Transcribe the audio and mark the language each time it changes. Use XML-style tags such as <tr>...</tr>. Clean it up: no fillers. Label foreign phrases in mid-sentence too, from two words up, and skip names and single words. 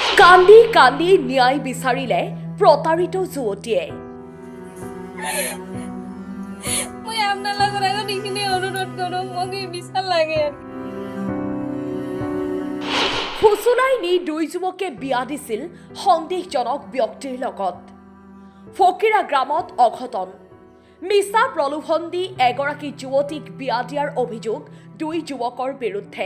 <as>কান্দি কান্দি ন্যায় বিচাৰিলে প্ৰতাৰিত যুৱতীয়ে। মই আপনার লগর আগত এইখিনি অনুরোধ করো মোক বিচার লাগে। ফুচুলাই নি দুই যুৱকে বিয়া দিছিল সন্দেহজনক ব্যক্তিৰ লগত। ফকিৰা গ্ৰামত অঘটন। মিছা প্ৰলোভন দি এগৰাকী যুৱতীক বিয়া দিয়াৰ অভিযোগ দুই যুৱকৰ বিৰুদ্ধে।</as>